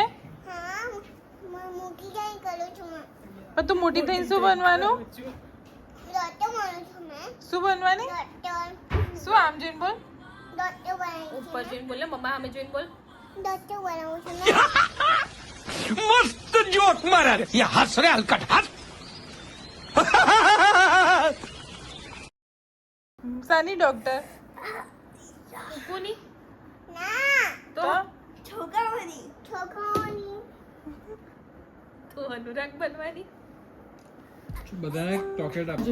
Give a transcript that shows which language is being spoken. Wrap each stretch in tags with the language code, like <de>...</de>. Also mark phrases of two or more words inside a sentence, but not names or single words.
<gu>હા મૂકી જાય કરું છું મેં. પણ તું મોટી થઈને શું બનવાનું? ડોક્ટર બનું છું મેં. શું બનવાની? ડોક્ટર શું આમ જોઈને બોલ. ડોક્ટર બનાવું છું. ઉપર જોઈને બોલ ને મમ્મા સામે જોઈને બોલ. ડોક્ટર બનાવું છું મેં.</gu> <hi>मस्त जोक मारा रे ये हंस रहे हलकट हंस</hi> <gu>સાની ડોક્ટર? કોની? ના તો છોકરાઓની તો અનુરાગ બનવાની. બધાને ચોકલેટ આપ.</gu>